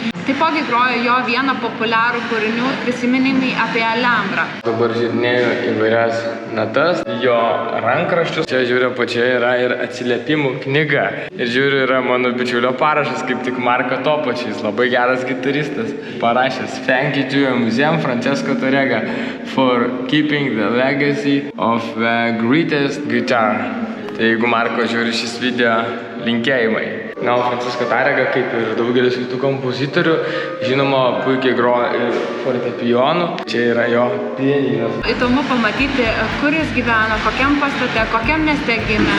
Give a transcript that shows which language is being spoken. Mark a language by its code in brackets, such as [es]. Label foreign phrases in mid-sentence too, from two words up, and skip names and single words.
[lt] Taipogi grojo jo vieną populiarų kūrinių prisiminimai apie Alhambrą. Dabar žiūrinėjau įvairias natas, jo rankraščius. Čia žiūriu, pačioje yra ir atsiliepimų knyga. Ir žiūriu, yra mano bičiulio parašas, kaip tik Marko Topačis, labai geras gitaristas. [en] Parašęs Thank you to your museum, Francesco Tarega, for keeping the legacy of the greatest guitar. [lt] Tai jeigu Marko žiūri šis video, linkėjimai. Na, o Francesco Tarega, kaip ir daugelis kitų kompozitorių, žinoma, puikiai groja ir fortepijonu. Čia yra jo pianinas. Įdomu pamatyti, kur jis gyvena, kokiam pastate, kokiam mieste gimė.